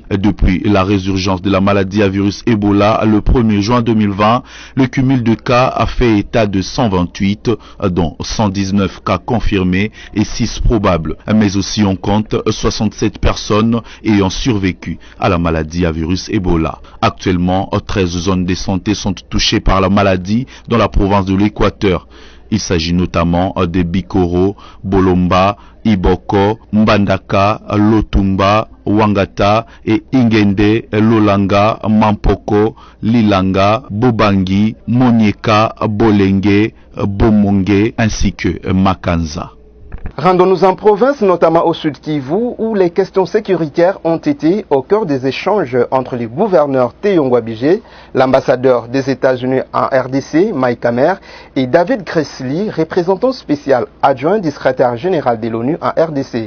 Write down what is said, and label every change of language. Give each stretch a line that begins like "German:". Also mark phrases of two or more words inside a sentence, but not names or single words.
French: Depuis la résurgence de la maladie à virus Ebola le 1er juin 2020, le cumul de cas a fait état de 128, dont 119 cas confirmés et 6 probables. Mais aussi on compte 67 personnes ayant survécu à la maladie à virus Ebola. Actuellement, 13 zones de santé sont touchées par la maladie dans la province de l'Équateur. Il s'agit notamment de Bikoro, Bolomba, Iboko, Mbandaka, Lotumba, Wangata et Ingende, Lolanga, Mampoko, Lilanga, Bobangi, Monieka, Bolenge, Bomonge ainsi que Makanza. Rendons-nous en province, notamment au Sud Kivu, où les questions sécuritaires ont été au cœur des échanges entre le gouverneur Teyongwa Bije, l'ambassadeur des États-Unis en RDC, Mike Hammer, et David Gressly, représentant spécial adjoint du secrétaire général de l'ONU en RDC.